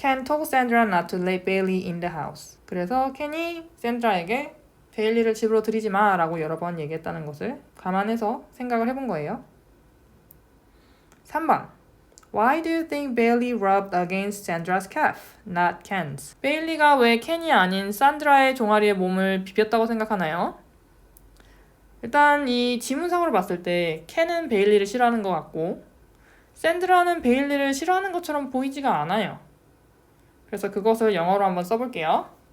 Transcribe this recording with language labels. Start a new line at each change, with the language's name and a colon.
English: Ken told Sandra not to let Bailey in the house.
Korean: 그래서 켄이 샌드라에게 베일리를 집으로 들이지 마 라고 여러 번 얘기했다는 것을 감안해서 생각을 해본 거예요. 3번.
English: Why do you think Bailey rubbed against Sandra's calf, not Ken's?
Korean: 베일리가 왜 켄이 아닌 산드라의 종아리에 몸을 비볐다고 생각하나요? 일단 이 지문상으로 봤을 때 켄은 베일리를 싫어하는 것 같고 샌드라는 베일리를 싫어하는 것처럼 보이지가 않아요. 그래서 그것을 영어로 한번 써볼게요.